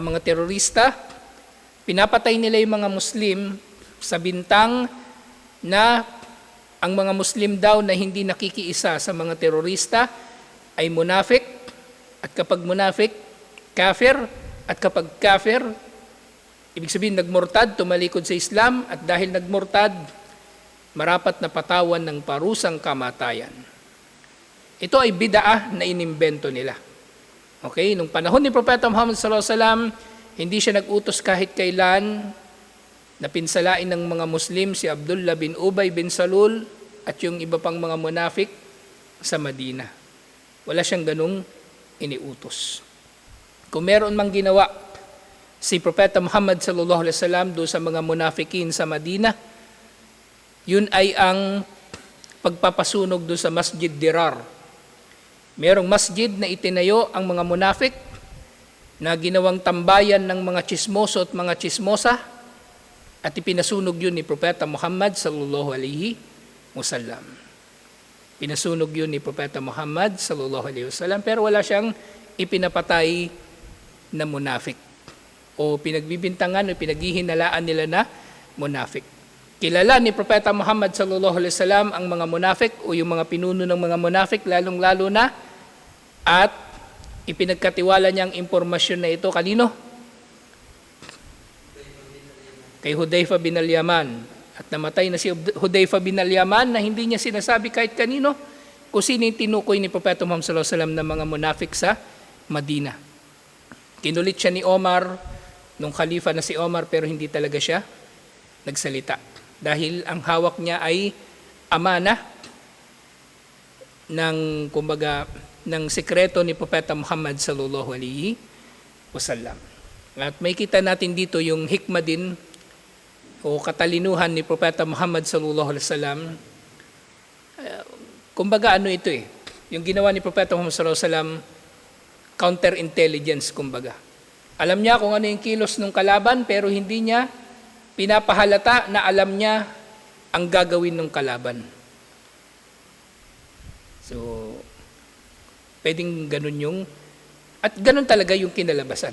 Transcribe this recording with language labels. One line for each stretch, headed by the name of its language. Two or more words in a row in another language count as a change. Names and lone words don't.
Filipino: mga terorista, pinapatay nila yung mga Muslim sa bintang na ang mga Muslim daw na hindi nakikiisa sa mga terorista ay munafik, at kapag munafik, kafir, at kapag kafir, ibig sabihin nagmurtad, tumalikod sa Islam, at dahil nagmurtad, marapat na patawan ng parusang kamatayan. Ito ay bid'ah na inimbento nila. Okay, nung panahon ni Propeta Muhammad
Arabic: صلى الله عليه وسلم,
Filipino: hindi siya nag-utos kahit kailan na pinsalain ng mga Muslim si Abdullah bin Ubay bin Salul at yung iba pang mga munafik sa Madina. Wala siyang ganung iniutos. Kung meron mang ginawa si Propeta Muhammad
Arabic: صلى الله عليه وسلم
Filipino: do sa mga munafikin sa Madina, yun ay ang pagpapasunog do sa Masjid Dirar. Merong masjid na itinayo ang mga munafik na ginawang tambayan ng mga chismoso at mga chismosa, at ipinasunog yun ni Propeta Muhammad
Arabic: صلى الله عليه وسلم.
Filipino: Pinasunog yun ni Propeta Muhammad
Arabic: صلى الله عليه وسلم,
Filipino: pero wala siyang ipinapatay na munafik o pinagbibintangan o pinaghihinalaan nila na munafik. Kilala ni Propeta Muhammad
Arabic: صلى الله عليه وسلم
Filipino: ang mga munafik o yung mga pinuno ng mga munafik lalong-lalo na, at ipinagkatiwala niya ang impormasyon na ito kanino? Kay Hudayfa bin al-Yaman. At namatay na si Hudayfa bin al-Yaman na hindi niya sinasabi kahit kanino kung sino yung tinukoy ni Propeta Muhammad
Arabic: صلى الله عليه وسلم
Filipino: na mga munafik sa Madina. Kinulit siya ni Omar nung khalifa na si Omar, pero hindi talaga siya nagsalita. Dahil ang hawak niya ay amana ng sekreto ni Propeta Muhammad
Arabic: صلى الله عليه وسلم.
Filipino: At may kita natin dito yung hikmah din o katalinuhan ni Propeta Muhammad
Arabic: صلى الله عليه وسلم.
Filipino: Kumbaga ito yung ginawa ni Propeta Muhammad
Arabic: صلى الله عليه وسلم,
Filipino: counterintelligence kumbaga. Alam niya kung ano yung kilos ng kalaban, pero hindi niya pinapahalata na alam niya ang gagawin ng kalaban. So, pwedeng ganun at ganun talaga yung kinalabasan.